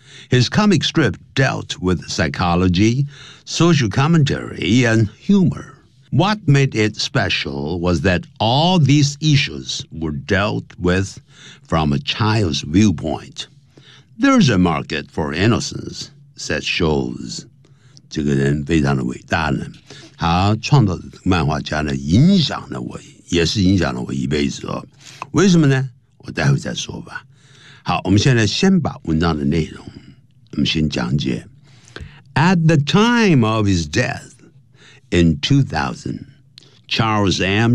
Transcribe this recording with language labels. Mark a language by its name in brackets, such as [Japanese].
[English] His comic strip dealt with psychology, social commentary, and humor. What made it special was that all these issues were dealt with from a child's viewpoint. There's a market for innocence, said Schulz. [Chinese] 这个人非常的伟大呢，他创造漫画家呢，影响了我，也是影响了我一辈子哦。为什么呢？我待会再说吧。好，我们现在先把文章的内容，我们先讲解。 [English] At the time of his death in 2000, Charles M.